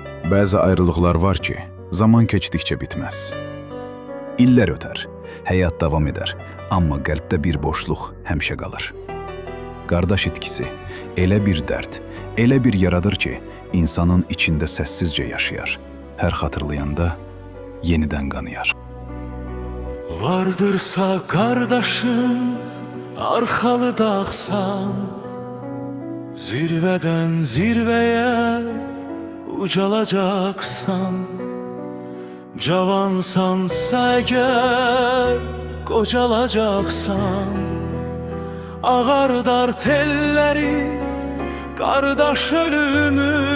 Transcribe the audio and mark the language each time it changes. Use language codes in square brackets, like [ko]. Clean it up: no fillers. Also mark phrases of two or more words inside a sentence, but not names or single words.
[az] Bəzi ayrılıqlar var ki, zaman keçdikcə bitməz. İllər ötər, həyat davam edər, amma qəlbdə bir boşluq həmişə qalır. Qardaş itkisi elə bir dərd, elə bir yaradır ki, insanın içində səssizcə yaşayar. Hər xatırlayanda yenidən qanıyar. [tr] Vardırsa kardeşim, arxalı dağsan, zirveden zirveye ucalacaksan, cavansansa eğer kocalacaksan, ağardar telleri kardeş ölümü.